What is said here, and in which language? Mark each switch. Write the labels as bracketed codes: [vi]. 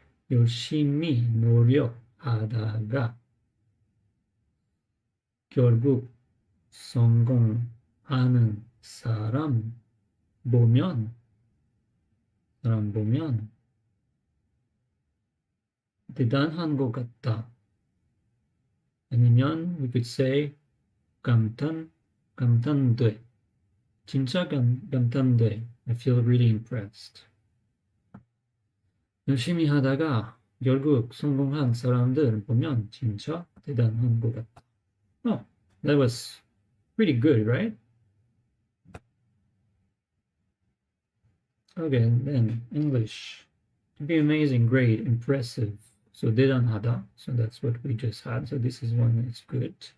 [ko] 열심히 노력하다가 결국 성공하는 사람 보면 대단한 것 같다. 아니면 [en] we could say 감탄돼. [ko] 진짜 감탄돼. [en] I feel really impressed. [ko] 열심히 하다가 결국 성공한 사람들 보면 진짜 대단한 것 같다. [en] Oh, that was pretty good, right? Okay, then English. To be amazing, great, impressive. So 대단하다. So that's what we just had. So this is one that's good.